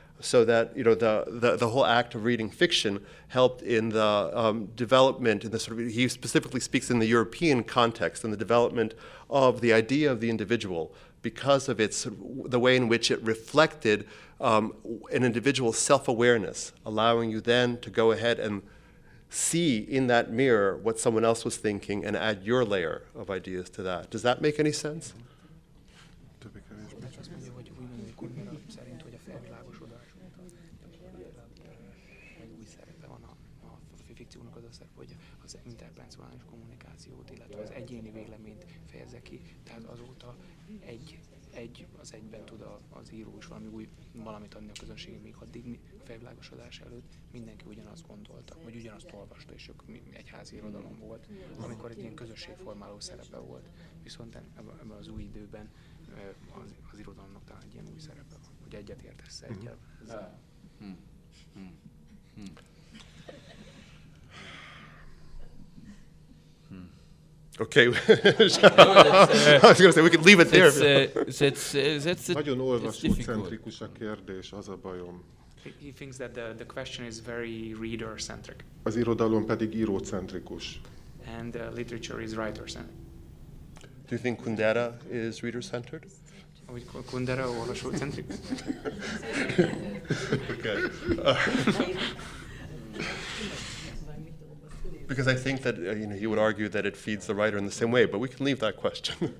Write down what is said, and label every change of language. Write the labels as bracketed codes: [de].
[en] So that the whole act of reading fiction helped in the development, in the sort of, he specifically speaks in the European context, in the development of the idea of the individual, because of the way in which it reflected an individual's self-awareness, allowing you then to go ahead and see in that mirror what someone else was thinking and add your layer of ideas to that. Does that make any sense? [hu] Azt mondja, hogy úgymond Kundera szerint, hogy a felvilágosodás egy új szerepe van a fikciónak, az hogy az interpersonális kommunikációt, illetve az egyéni véleményt fejezze ki, tehát azóta egy az egyben tud az író is valamit adni a közönségnek, még addig felvilágosodás előtt mindenki ugyanazt gondolta, vagy ugyanazt olvasta, és egyházi irodalom volt, amikor egy ilyen közösségformáló szerepe volt. Viszont ebben az új időben az irodalomnak talán egy ilyen új szerepe van, hogy egyetértesz egyel. [en] Okay. I was going to say we could leave it there. That's [hu] Nagyon olvasócentrikus a kérdés, az a bajom. [en] He thinks that the question is very reader-centric. [hu] Az irodalom pedig írócentrikus. [en] And literature is writer-centric. Do you think Kundera is reader-centered? [hu] Hogy Kundera olvasócentrikus? [en] Okay. Because I think that he would argue that it feeds the writer in the same way, but we can leave that question.